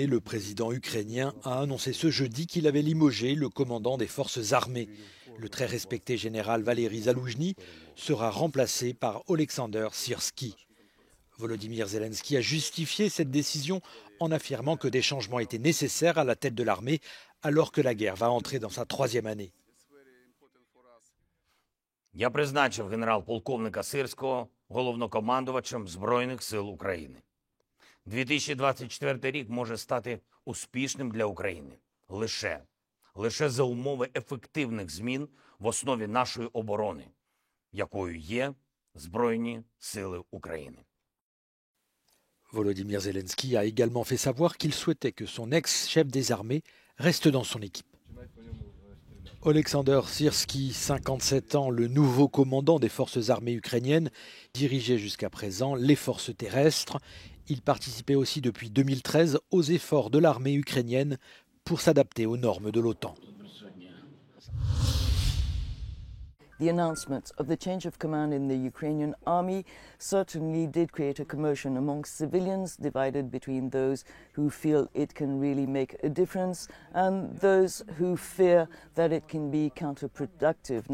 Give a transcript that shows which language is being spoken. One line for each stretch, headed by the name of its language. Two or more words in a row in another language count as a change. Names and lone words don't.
French: Le président ukrainien a annoncé ce jeudi qu'il avait limogé le commandant des forces armées. Le très respecté général Valéry Zaloujny sera remplacé par Oleksandr Syrski. Volodymyr Zelensky a justifié cette décision en affirmant que des changements étaient nécessaires à la tête de l'armée alors que la guerre va entrer dans sa 3e année.
Ukrainian: Я призначив генерал-полковника Сирського головнокомандувачем Збройних сил України. 2024 рік може стати успішним для України. Лише за умови ефективних змін в основі нашої оборони, якою є Збройні сили України.
French: Volodymyr Zelensky a également fait savoir qu'il souhaitait que son ex-chef des armées reste dans son équipe. Oleksandr Syrski, 57 ans, le nouveau commandant des forces armées ukrainiennes, dirigeait jusqu'à présent les forces terrestres. Il participait aussi depuis 2013 aux efforts de l'armée ukrainienne pour s'adapter aux normes de l'OTAN.
English: The announcement of the change of command in the Ukrainian army certainly did create a commotion amongst civilians, divided between those who feel it can really make a difference and those who fear that it can be counterproductive.